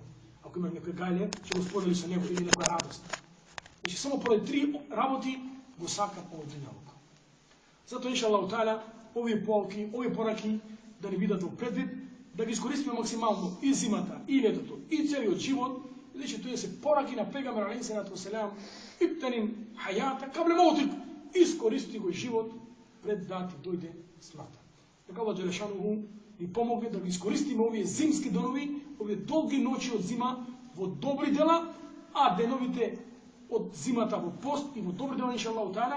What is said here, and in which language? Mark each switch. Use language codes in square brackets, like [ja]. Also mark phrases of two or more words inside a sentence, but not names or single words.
[mk] Ако имаш некој гајле, ќе го сподели со него или некоја радост. Значи само поради 3 работи го сакам овој дуњалук. Затоа [ar] إن شاء الله تعالى [mk] овие полки, овие пораки да ни бидат во предвид, да ги искористиме максимално и зимата, и летото, и целиот живот, Значи, то је се пораки на Пејгамбер [ar] عليه الصلاة والسلام، اغتنم حياتك قبل موتك, [mk] искористи свој живот пред да ти дојде смрта. Neka [ar] الله جل شأنه [mk] ми помогне да искористимо ове зимске денови, ове долги ноќи од зима, од добри дела, а деновите од зимата од пост и од добри дела, [ar] إن شاء الله تعالى.